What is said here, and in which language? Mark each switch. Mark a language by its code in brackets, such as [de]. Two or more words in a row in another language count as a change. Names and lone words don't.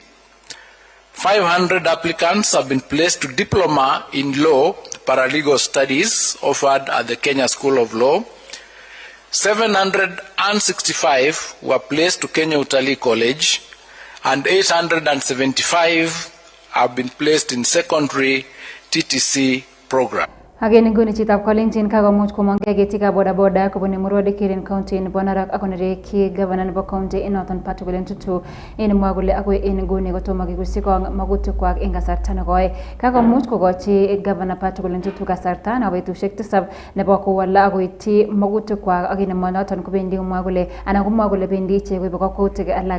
[en] 500 applicants have been placed to diploma in law, paralegal studies offered at the Kenya School of Law. 765 were placed to Kenya Utalii College, and 875 have been placed in secondary TTC program. [kln] Again nguni chitab kolenjin kakomuch komongkei ketikab bodaboda kobun Emurua Kirin County nebo Narok akonereki governor nebo county inoton Patrick Tutu en mwa kole akoi en nguni kotomo kikusikong magutikwak en kasarta nekoi. Kakomuch kokochi governor Patrick Tutu kasarta nebo betusiek 7 nebo kowala akoityi magutikwak ak en noton kobendi komwa kole anan komwa kole bendi ichek koibe kakwautik alak.